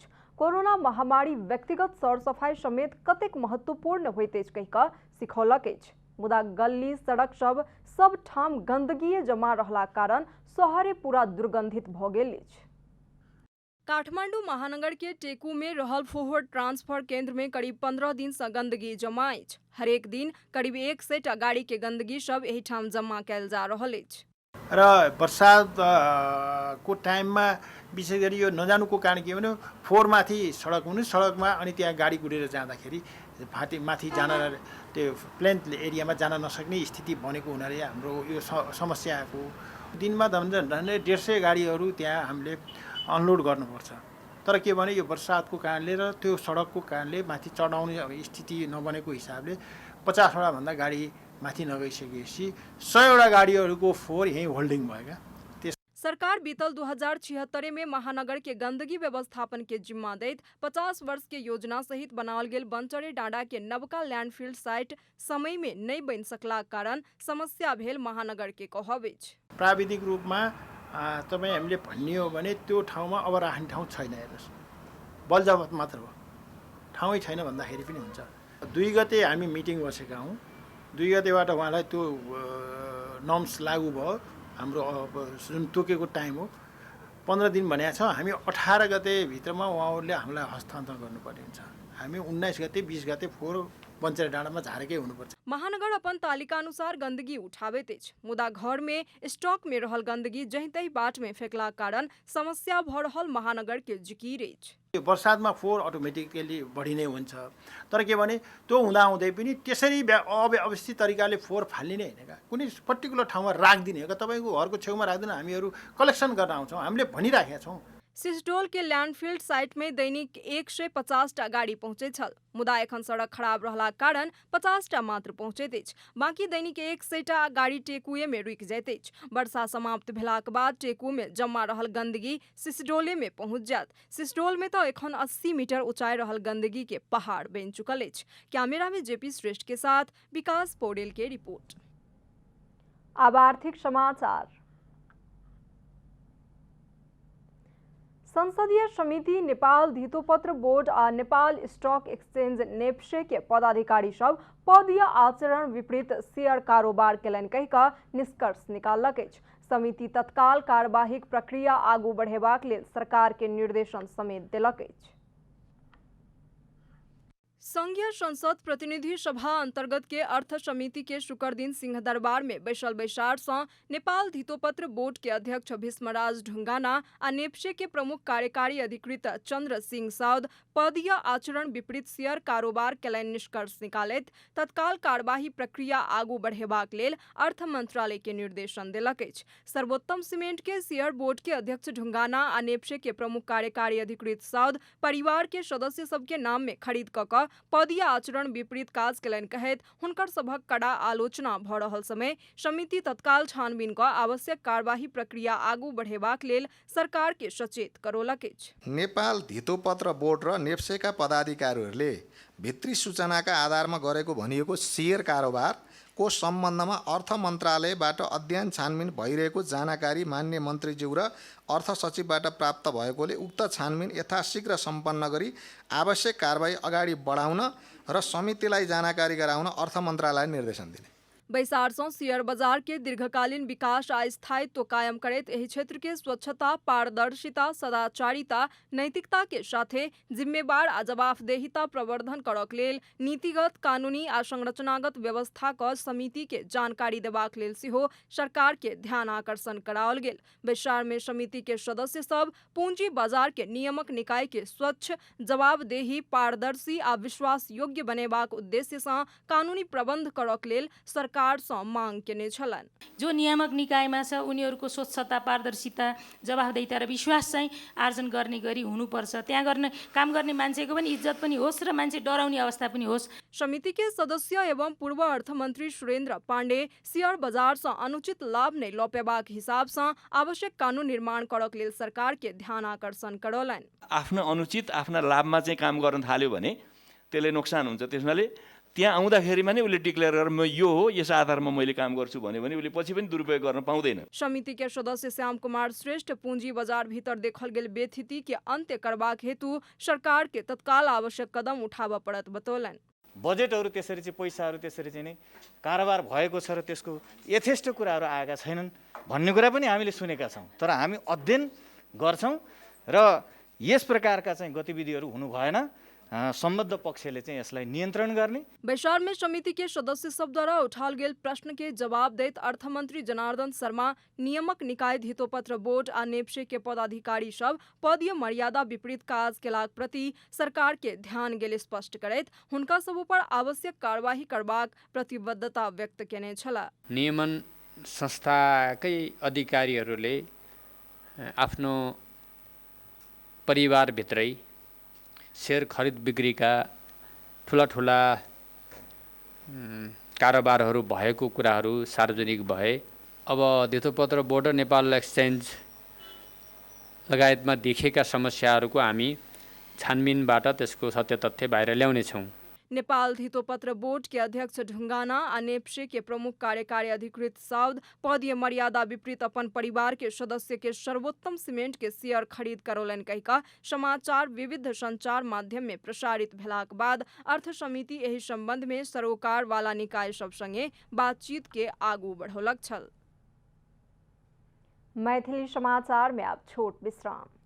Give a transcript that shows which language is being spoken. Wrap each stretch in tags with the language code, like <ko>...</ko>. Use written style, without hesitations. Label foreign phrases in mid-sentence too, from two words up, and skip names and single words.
<mai>कोरोना महामारी व्यक्तिगत सर सफाई समेत कतेक महत्वपूर्ण होइत अछि कहि कऽ सिखौलक अछि, मुदा गली सड़क सब ठाम गंदगी जमा रहला कारण शहरे पूरा दुर्गंधित भऽ गेल अछि। काठमांडू महानगर के टेकू में रहल</mai> <en>forward transfer</en> <mai>केंद्र में करीब 15 दिन से गंदगी जमा अछि। हरेक दिन करीब 100 टा गाड़ी के गंदगी सब एही ठाम जमा कैल जा रहल अछि</mai> <ne>र बर्सात को टाइममा विशेष गरी यो नजानुको कारण के भने फोहोर माथि सडक हुनु, सडकमा अनि त्यहाँ गाडी गुडेर जाँदाखेरि माथि जान त्यो प्लेन एरियामा जान नसक्ने स्थिति बनेको हुनाले हाम्रो यो समस्याको दिनमा झन्डै 150 गाडीहरू त्यहाँ हामीले अनलोड गर्नुपर्छ। तर के भने यो बर्सातको कारणले र त्यो सडकको कारणले माथि चढाउने स्थिति नबनेको हिसाबले 50 वटा भन्दा गाडी माथि नगइसकेपछि 100 वटा गाडीहरूको फोहोर यही होल्डिङ भएका।</ne> <mai>सरकार बीतल 2076 में महानगर के गंदगी व्यवस्थापन के जिम्मा दैत 50 वर्ष के योजना सहित बनावल गेल बंचरे डाँडा के नवका</mai> <en>landfill site</en> <mai>समय में नहीं बन सकला कारण समस्या भेल महानगर के कहब अछि।</mai> <ne>प्राविधिक रूपमा तपाईँ हामीले भन्ने हो भने त्यो ठाउँमा अब राख्ने ठाउँ छैन। हेर्नुहोस्, बलजबत मात्र हो, ठाउँै छैन भन्दाखेरि पनि हुन्छ। 2 गते हामी मिटिङ बसेका हौँ। 2 गतेबाट उहाँलाई त्यो नर्म्स लागू भयो। हाम्रो जुन तोकेको टाइम हो 15 दिन भनेको छ, हामी 18 गते भित्रमा उहाँहरूले हामीलाई हस्तान्तरण गर्नुपर्ने हुन्छ। हामी 19 गते 20 गते फोहोर बन्चेरा डाँडामा झारेकै हुनुपर्छ।</ne> <mai>महानगर अपन तालिका अनुसार गंदगी उठावे तेज, मुदा घर में स्टॉक में रहल गंदगी जहीं तहीं बाट में फेंकला कारण समस्या भ रहल महानगर के जिकिरेज।</mai> <ne>यो बर्सातमा फोहोर अटोमेटिकली बढी नै हुन्छ, तर के भने त्यो हुँदाहुँदै पनि त्यसरी अव्यवस्थित तरिकाले फोहोर फाल्ने होइन क्या, कुनै पर्टिकुलर ठाउँमा राखिदिने हो। तपाईँको घरको छेउमा राख्दैन, हामीहरू कलेक्सन गर्न आउँछौँ, हामीले भनिराखेका छौँ।</ne> <mai>सिसडोल के</mai> <en>landfield site</en> <mai>में दैनिक 150 गाड़ी पहुंचे छल, मुदा एखन सड़क खराब रहला कारण 50 मात्र पहुंचैत अछि। बाकी दैनिक 100 गाड़ी टेकुए में रुकि जाइत अछि। वर्षा समाप्त भेलाक बाद टेकू में जमा रहल गंदगी सिसडोले में पहुंच जायत। सिसडोल में तो एखन 80 मीटर ऊंचाई रहल गंदगी के पहाड़ बन चुकल अछि। कैमरा में जेपी श्रेष्ठ के साथ विकास पौडेल के रिपोर्ट। अब आर्थिक समाचार। संसदीय समिति नेपाल धितोपत्र बोर्ड आ नेपाल स्टॉक एक्सचेंज नेप्से के पदाधिकारी सब पदीय आचरण विपरीत शेयर कारोबार केलनि कहि कऽ निष्कर्ष निकाललक अछि। समिति तत्काल कार्यवाहीक प्रक्रिया आगू बढ़ेबाक लेल सरकार के निर्देशन समेत देलक अछि। संघीय संसद प्रतिनिधि सभा अंतर्गत के अर्थ समिति के शुक्र दिन सिंहदरबार में बैसल बैसार से नेपाल धितोपत्र बोर्ड के अध्यक्ष भीष्मराज ढुंगाना आ नेप्से के प्रमुख कार्यकारी अधिकृत चंद्र सिंह साउद पदीय आचरण विपरीत शेयर कारोबार केलनि निष्कर्ष निकालैत तत्काल कार्यवाही प्रक्रिया आगू बढ़ेबाक लेल अर्थ मंत्रालय के निर्देशन देलक अछि। सर्वोत्तम सीमेंट के शेयर बोर्ड के अध्यक्ष ढुंगाना आ नेप्से के प्रमुख कार्यकारी अधिकृत साउद परिवार के सदस्य सबके नाम में खरीद कऽ पदीय आचरण विपरीत काज केलनि कहैत हुनकर सभक कड़ा आलोचना भऽ रहल समय समिति तत्काल छानबीन कऽ आवश्यक कार्यवाही प्रक्रिया आगू बढ़ेबाक लेल सरकार के सचेत करौलक अछि।</mai> <ne>नेपाल धितोपत्र बोर्ड र नेप्सेका पदाधिकारीहरूले भित्री सूचनाका आधारमा गरेको भनिएको शेयर कारोबारको सम्बन्धमा अर्थ मन्त्रालयबाट अध्ययन छानबिन भइरहेको जानकारी मान्य मन्त्रीज्यू र अर्थ सचिवबाट प्राप्त भएकोले उक्त छानबिन यथाशीघ्र सम्पन्न गरी आवश्यक कारबाही अगाडि बढाउन र समितिलाई जानकारी गराउन अर्थ मन्त्रालयले निर्देशन दिने।</ne> <mai>बैसारसों शेयर बाजार के दीर्घकालीन विकास आ स्थायित्व कायम करैत एहि क्षेत्र के स्वच्छता, पारदर्शिता, सदाचारिता, नैतिकता के साथे जिम्मेवार आ जवाबदेहिता प्रवर्धन करक लेल नीतिगत, कानूनी आ संरचनागत व्यवस्था क समिति के जानकारी देबाक लेल सेहो सरकार के ध्यान आकर्षण कराओल गेल। बैसार में समिति के सदस्य सब पूंजी बाजार के नियामक निकाय के स्वच्छ, जवाबदेही, पारदर्शी आ विश्वास योग्य बनेबाक उद्देश्य से कानूनी प्रबंध करक लेल सरकार मांग केने छलन्।</mai> <ne>जो नियामक निकायमा छ उनीहरूको स्वच्छता, पारदर्शिता, जवाफदेहिता र विश्वास चाहिँ आर्जन गर्ने गरी हुनुपर्छ। त्यहाँ गर्ने काम गर्ने मान्छेको पनि इज्जत पनि होस् र मान्छे डराउने अवस्था पनि होस्।</ne> <mai>समिति के सदस्य एवं पूर्व अर्थमन्त्री सुरेन्द्र पाण्डे शेयर बाजार से अनुचित लाभ नै लपेबाक हिसाब से आवश्यक कानून निर्माण करक लेल सरकार के ध्यान आकर्षण करौलन्।</mai> <ne>आफ्नो अनुचित आफ्ना लाभमा चाहिँ काम गर्न थाल्यो भने त्यसले नोक्सान हुन्छ। त्यसमाले त्यहाँ आउँदाखेरिमा नै उसले डिक्लेयर गरेर म यो हो, यस आधारमा मैले काम गर्छु भन्यो भने उसले पछि पनि दुरुपयोग गर्न पाउँदैन।</ne> <mai>समिति के सदस्य श्याम कुमार श्रेष्ठ पूंजी बाजार भीतर देखल गेल बेथिति के अन्त्य करबाक हेतु सरकार के तत्काल आवश्यक कदम उठाब पड़त बतौलन्।</mai> <ne>बजेटहरू त्यसरी चाहिँ पैसाहरू त्यसरी चाहिँ नै कारोबार भएको छ र त्यसको यथेष्ट कुराहरू आएका छैनन् भन्ने कुरा पनि हामीले सुनेका छौँ। तर हामी अध्ययन गर्छौँ र यस प्रकारका चाहिँ गतिविधिहरू हुनु भएन। संबद्ध पक्षले चाहिँ यसलाई नियन्त्रण गर्ने।</ne> <mai>बैसार में समिति के सदस्य सब द्वारा उठाल गेल प्रश्न के जवाब दैत अर्थमंत्री जनार्दन शर्मा नियामक निकाय धितोपत्र बोर्ड आ नेप्से के पदाधिकारी सब पदीय मर्यादा विपरीत काज केलाक प्रति सरकार के ध्यान गेल स्पष्ट करैत हुनका सब पर आवश्यक कार्यवाही करबाक प्रतिबद्धता व्यक्त केने छला।</mai> <ne>नियमन संस्थाकै अधिकारीहरूले आफ्नो परिवारभित्रै शेयर खरिद बिक्रीका ठुला कारोबारहरू भएको कुराहरू सार्वजनिक भए। अब धितोपत्र बोर्ड र नेपाल एक्सचेन्ज लगायतमा देखिएका समस्याहरूको हामी छानबिनबाट त्यसको सत्य तथ्य बाहिर ल्याउनेछौँ।</ne> <mai>नेपाल धितोपत्र बोर्ड के अध्यक्ष ढुंगाना आ नेप्से के प्रमुख कार्यकारी अधिकृत साउद पदीय मर्यादा विपरीत अपन परिवार के सदस्य के सर्वोत्तम सीमेंट के शेयर खरीद करौलनि कहि कऽ समाचार विविध संचार माध्यम में प्रसारित भेलाक बाद अर्थ समिति एहि संबंध में सरोकार वाला निकाय सब संगे बातचीत के आगू बढ़ौलक छल। मैथिली समाचार में अब छोट विश्राम।</mai>